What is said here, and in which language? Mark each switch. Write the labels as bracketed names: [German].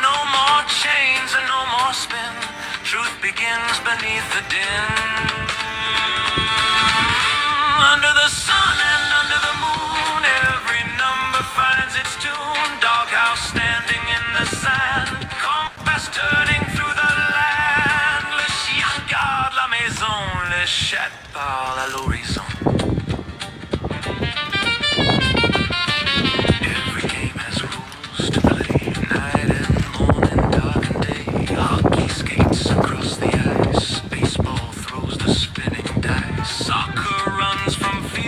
[English] No more chains and no more spin, truth begins beneath the din. Under the sun and under the moon, every number finds its tune. Doghouse standing in the sand, compass turning through the land. [French] Le chien garde la maison, le chat parle à l'horizon. [English] Every game has rules to play, night and morning, dark and day. Hockey skates across the ice, baseball throws the spinning dice. Soccer runs from